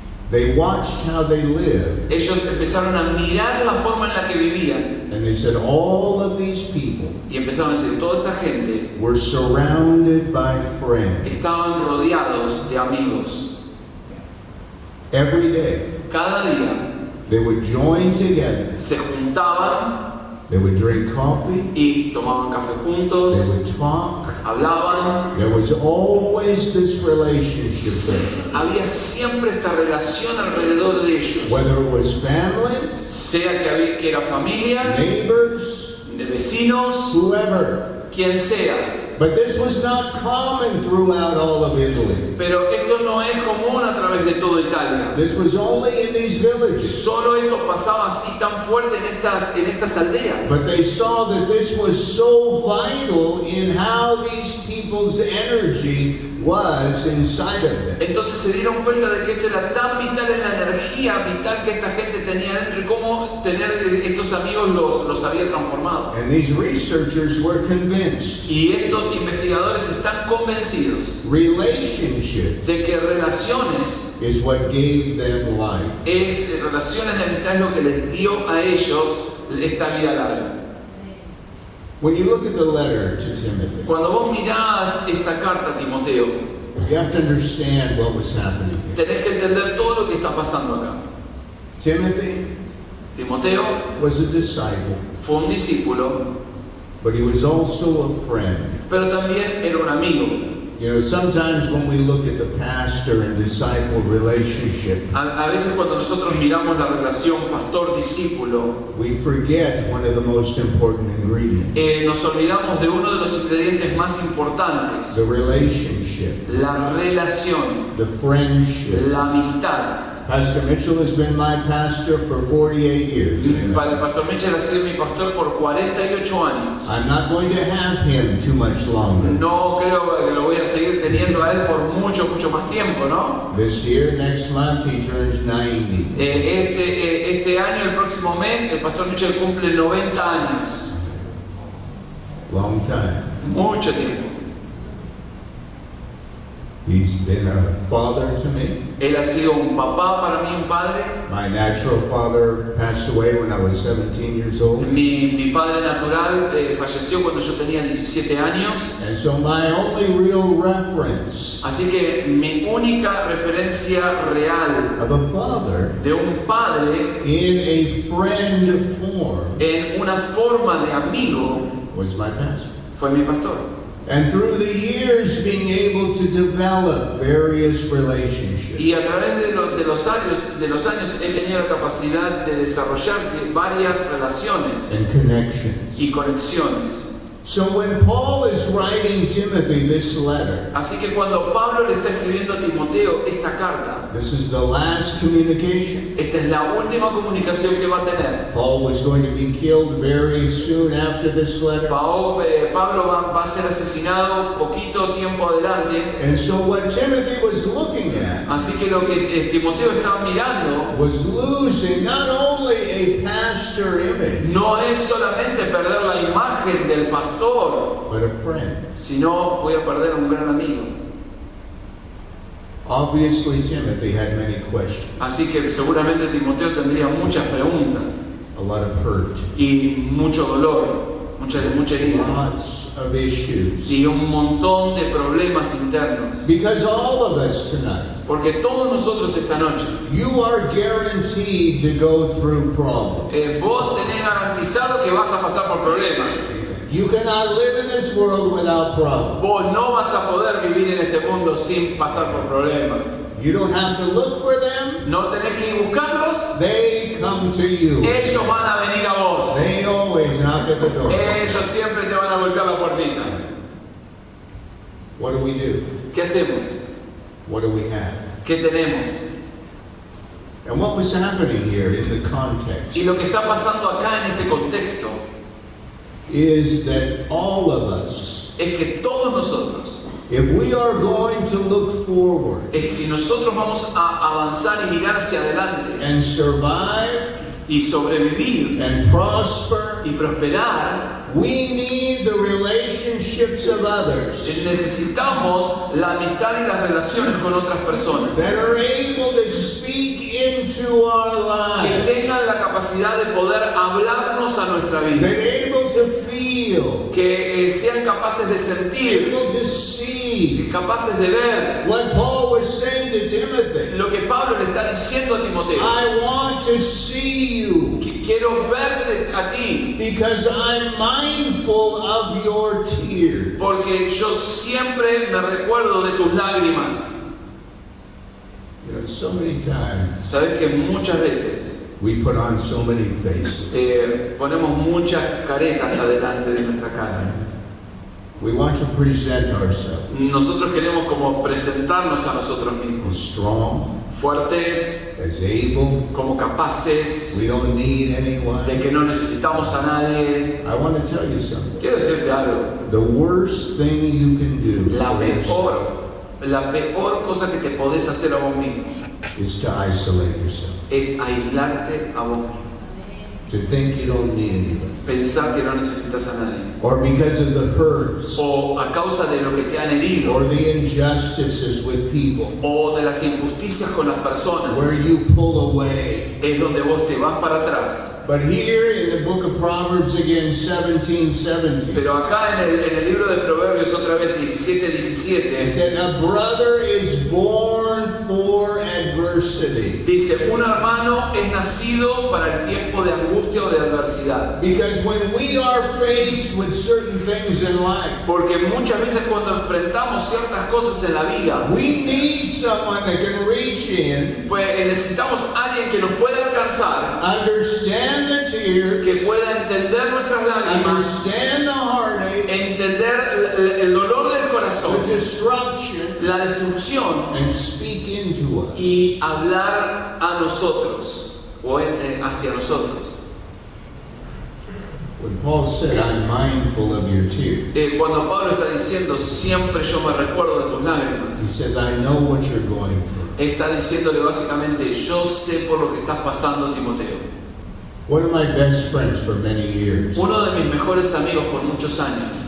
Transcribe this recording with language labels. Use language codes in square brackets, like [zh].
[en] They watched how they lived, [es] Ellos empezaron a mirar la forma en la que vivían [en] and they said all of these people [es] y empezaron a decir, toda esta gente [en] were surrounded by friends. [es] estaban rodeados de amigos. [en] Every day, [es] Cada día [en] they would join together. [es] se juntaban [en] They would drink coffee. [es] y tomaban café [en] They [es] juntos, [en] would talk. [es] hablaban. [en] There was always this relationship there. [es] Había siempre esta relación alrededor de ellos, [en] Whether it was family, [es] sea que era familia, [en] neighbors, [es] de vecinos, [en] whoever. [es] quien sea. [en] But this was not common throughout all of Italy. [es] Pero esto no es común a través de toda Italia. [en] This was only in these villages. [es] Solo esto pasaba así tan fuerte en estas aldeas. [en] But they saw that this was so vital in how these people's energy was inside of them. [es] Entonces se dieron cuenta de que esto era tan vital en la energía vital que esta gente tenía dentro y cómo tener estos amigos los había transformado. [en] And these researchers were convinced [es] Y estos investigadores están convencidos [en] relationship [es] de que relaciones [en] is what gave them life. [es] relaciones de amistad es lo que les dio a ellos esta vida larga. [en] When you look at the letter to Timothy, [es] Cuando vos mirás esta carta a Timoteo, [en] you have to understand what was happening here. [es] tenés que entender todo lo que está pasando acá. Timoteo [en] Was a disciple, [es] fue un discípulo, [en] but he was also a friend. [es] pero también era un amigo. [en] You know, sometimes when we look at the pastor and disciple relationship, [es] A veces cuando nosotros miramos la relación pastor-discípulo, [en] we forget one of the most important ingredients, [es] nos olvidamos de uno de los ingredientes más importantes, [en] the relationship, [es] la relación, [en] the friendship. [es] la amistad. [en] Pastor Mitchell has been my pastor for 48 years. [es] Para el pastor Mitchell ha sido mi pastor por 48 años. [en] I'm not going to have him too much longer. [es] No creo que lo voy a seguir teniendo a él por mucho más tiempo, ¿no? [en] This year, next month, he turns 90. [es] Este año, el próximo mes, el pastor Mitchell cumple 90 años. [en] Long time. [es] Mucho tiempo. [en] He's been a father to me. [es] Él ha sido un papá para mí, un padre. [en] My natural father passed away when I was 17 years old. [es] Mi padre natural falleció cuando yo tenía 17 años. [en] And so my only real reference [es] Así que mi única referencia real [en] of a father [es] de un padre [en] in a friend form [es] en una forma de amigo [en] was my pastor. [es] fue mi pastor. [en] And through the years, being able to develop various relationships. [es] Y a través de los años he tenido la capacidad de desarrollar varias relaciones [en] And connections. [es] y conexiones. [en] So when Paul is writing Timothy this letter, [es] Así que cuando Pablo le está escribiendo a Timoteo esta carta, [en] this is the last communication. [es] esta es la última comunicación que va a tener. [en] Paul was going to be killed very soon after this letter. [es] Pablo va a ser asesinado poquito tiempo adelante. [en] And so what Timothy was looking at [es] Así que lo que Timoteo estaba mirando [en] was losing not only a pastor image, [es] no es solamente perder la imagen del pastor, [en] but a friend. [es] sino voy a perder un gran amigo. [en] Obviously, Timothy had many questions. [es] Así que seguramente Timoteo tendría muchas preguntas. [en] a lot of hurt, [es] y mucho dolor, mucha herida, [en] lots of issues. [es] y un montón de problemas internos. [en] Because all of us tonight, [es] Porque todos nosotros esta noche, [en] you are guaranteed to go through problems. [es] vos tenés garantizado que vas a pasar por problemas. [en] You cannot live in this world without problems. [es] Vos no vas a poder vivir en este mundo sin pasar por problemas. [en] You don't have to look for them. [es] No tenés que ir buscarlos, [en] They come to you. [es] ellos van a venir a vos. [en] They always knock at the door. [es] Ellos siempre te van a golpear la puertita. [en] What do we do? [es] ¿Qué hacemos? [en] What do we have? [es] ¿Qué tenemos? [en] And what was happening here in the context [es] Y lo que está pasando acá en este contexto [en] is that all of us, [es] es que todos nosotros, [en] if we are going to look forward [es] si nosotros vamos a avanzar y mirar hacia adelante [en] and survive [es] y sobrevivir [en] and prosper, [es] y prosperar, [en] we need the relationships of others [es] necesitamos la amistad y las relaciones con otras personas [en] that are able to speak into our [es] que [en] lives, [es] tengan la capacidad de poder hablarnos a nuestra [en] that [es] vida, [en] are able to feel, [es] que sean capaces de sentir, [en] able to see [es] capaces de ver [en] what Paul was saying to Timothy. [es] lo que Pablo le está diciendo a Timoteo. [en] I want to see you [es] Quiero verte a ti [en] because I'm mindful of your tears. [es] porque yo siempre me recuerdo de tus lágrimas. [en] You know, so many times [es] Sabes que muchas veces [en] we put on so many faces. [es] ponemos muchas caretas adelante de nuestra cara. [en] We want to present ourselves [es] Nosotros queremos como presentarnos a nosotros mismos, [en] as strong, [es] fuertes, [en] as able. [es] como capaces, [en] We don't need anyone. [es] de que no necesitamos a nadie. [en] I want to tell you something. [es] Quiero decirte algo, [en] The worst thing you can do [es] la [en] for yourself [es] peor cosa que te podés hacer a vos mismo [en] is to isolate yourself, [es] es aislarte a vos mismo, [en] to think you don't need anybody, [es] pensar que no necesitas a nadie, [en] or because of the hurts [es] o a causa de lo que te han herido, [en] or the injustices with people, [es] o de las injusticias con las personas, [en] where you pull away. [es] es donde vos te vas para atrás. [en] But here in the book of Proverbs again, 17:17, [es] Pero acá en el libro de Proverbios otra vez [en] it [es] 17:17 [en] said, a brother is born for adversity. [es] dice, un hermano es nacido para el tiempo de angustia o de adversidad. [en] Because when we are faced with certain things in life, [es] Porque muchas veces cuando enfrentamos ciertas cosas en la vida, [en] we need someone that can reach in, [es] pues necesitamos a alguien que nos pueda alcanzar, [en] understand the tears, [es] que pueda entender nuestras lágrimas, [en] understand the heartache, [es] entender el dolor del corazón, [en] the disruption, [es] la destrucción, [en] and speak into us. [es] y hablar a nosotros o hacia nosotros. [en] When Paul said, I'm mindful of your tears, [es] Cuando Pablo está diciendo siempre yo me recuerdo de tus lágrimas, [en] he says, I know what you're going through. [es] está diciéndole básicamente yo sé por lo que estás pasando, Timoteo. [en] One of my best friends for many years [es] Uno de mis mejores amigos por muchos años